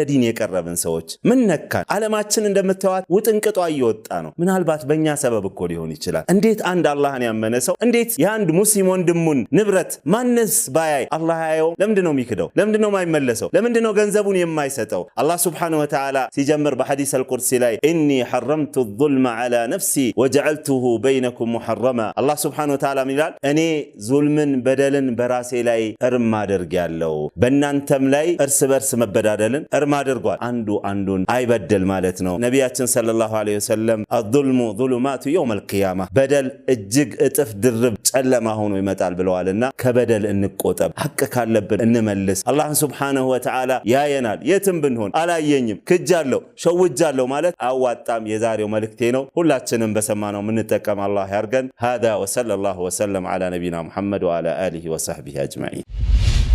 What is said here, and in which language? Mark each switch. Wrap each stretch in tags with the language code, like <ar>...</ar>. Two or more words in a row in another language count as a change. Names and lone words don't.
<am>ዲን የቀረብን ሰዎች ምን ነካን ዓለማችን እንደምታዩት ውጥንቅጧ እየወጣ ነው ምናልባት በእኛ ሰበብ እኮ ሊሆን ይችላል እንዴት አንድ አላህን ያመነ ሰው እንዴት የአንድ ሙስሊም ወንድም ንብረት ማንስ ባያይ አላህ ያየው ለምንድነው የሚክደው ለምንድነው ማይመለሰው ለምንድነው ገንዘቡን የማይሰጠው አላህ Subhanahu Wa Ta'ala ሲጀምር በሐዲስ አልቁርሲ ላይ ኢኒ</am> <ar>حرمت الظلم على نفسي وجعلته بينكم محرما</ar> <am>አላህ</am> <ar>سبحانه و</ar> <am>Ta'ala ይላል እኔ ዙልምን በደልን በራሴ ላይ እርም አድርጌያለሁ በእናንተም ላይ እርስ በርስ መበዳደልን እርም አድርጓል አንዱ አንዱን አይበደል ማለት ነው ነቢያችን</am> <ar>صلى الله عليه وسلم الظلم ظلمات يوم القيامه</ar> <am>በደል እጅግ እጥፍ ድርብ ጨለማ ሆኖ ይመጣል ብለዋልና ከበደል እንቆጠብ ሐቅ ካለብን እንመልስ አላህ</am> <ar>سبحانه وتعالى</ar> <am>ያየናል የትም ብንሆን አላየኝም ክጃለሁ ሸውጃለሁ ማለት አዋጣም የዛሬው መልእክቴ ነው ሁላችንም በሰማነው ምንጠቀም አላህ ያርገን</am> <ar>هذا وصلى الله وسلم على نبينا محمد وعلى اله وصحبه اجمعين</ar>